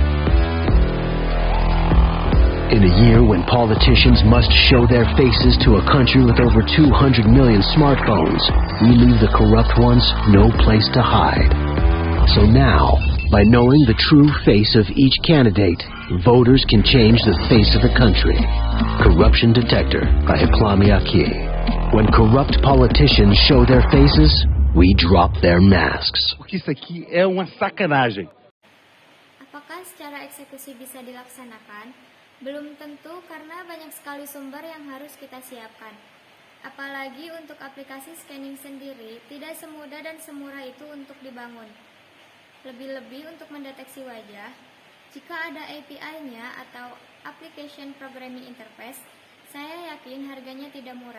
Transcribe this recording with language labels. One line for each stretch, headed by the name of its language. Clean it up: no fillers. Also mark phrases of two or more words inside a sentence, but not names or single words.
English: In a year when politicians must show their faces to a country with over 200 million smartphones, we leave the corrupt ones no place to hide. So now, by knowing the true face of each candidate, voters can change the face of the country. Corruption Detector by Aklami Aki. When corrupt politicians show their faces, we drop their masks.
Portuguese: Porque isso aqui é uma sacanagem.
Indonesian: Apakah secara eksekusi bisa dilaksanakan? Belum tentu karena banyak sekali sumber yang harus kita siapkan. Apalagi untuk aplikasi scanning sendiri, tidak semudah dan semurah itu untuk dibangun. Lebih-lebih untuk mendeteksi wajah, jika ada API-nya atau
English: Application Programming Interface,
Indonesian: saya yakin harganya tidak murah.